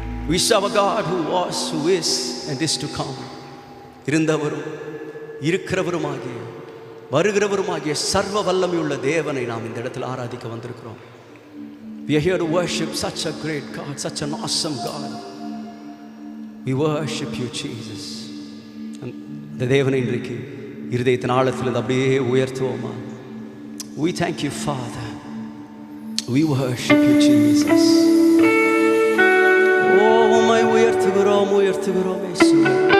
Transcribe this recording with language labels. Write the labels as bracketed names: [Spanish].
[English] We serve a God who was, who is, and is to come. [Tamil] இருந்தவரும் இருக்கிறவருமாகிய வருகிறவருமாகிய சர்வ வல்லமையுள்ள தேவனை நாம் இந்த இடத்தில் ஆராதிக்க வந்திருக்கிறோம். [English] We are here to worship such a great God, such an awesome God. We worship you, Jesus. [Tamil] இந்த தேவனை இன்றைக்கு இருதயத்தின் ஆழத்தில் அப்படியே உயர்த்துவோமா? [English] We thank you, Father. We worship you, Jesus. [Tamil] Oh, உம்மை உயர்த்துகிறோம், உயர்த்துகிறோம் இயேசுவே.